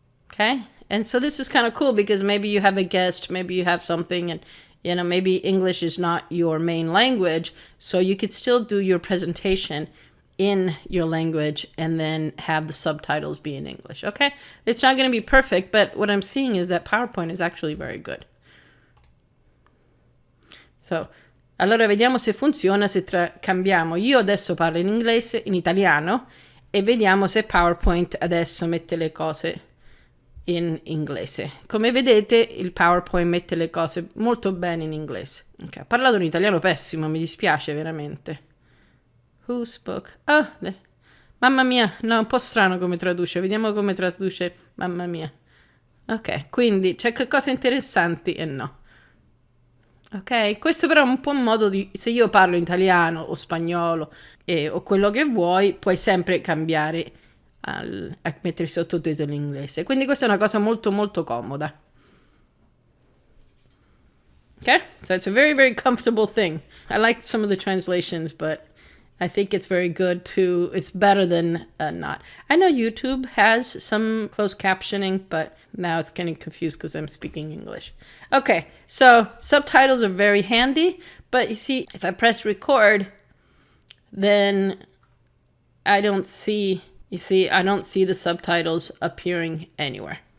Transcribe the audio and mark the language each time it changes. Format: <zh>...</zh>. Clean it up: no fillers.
<en>Okay, and so this is kind of cool because maybe you have a guest, maybe you have something, and you know, maybe English is not your main language, so you could still do your presentation in your language and then have the subtitles be in English. Okay, it's not going to be perfect, but what I'm seeing is that PowerPoint is actually very good.</en> <it>So, allora vediamo se funziona se cambiamo. Io adesso parlo in inglese, in italiano, e vediamo se PowerPoint adesso mette le cose in inglese. Come vedete, il PowerPoint mette le cose molto bene in inglese. Ok, ho parlato un italiano pessimo, mi dispiace veramente.</it> <en>Who spoke?</en> <it>Oh, mamma mia, no, un po' strano come traduce. Vediamo come traduce mamma mia. Ok, quindi c'è cose interessanti e no. Ok, questo però è un po' un modo di, se io parlo italiano o spagnolo o quello che vuoi, puoi sempre cambiare a mettere i sottotitoli in inglese. Quindi questa è una cosa molto molto comoda.</it> <en>Okay, so it's a very, very comfortable thing. I like some of the translations, but I think it's very good to, it's better than not. I know YouTube has some closed captioning, but now it's getting confused because I'm speaking English. Okay, so subtitles are very handy, but you see, if I press record, then I don't see, you see, I don't see the subtitles appearing anywhere.</en>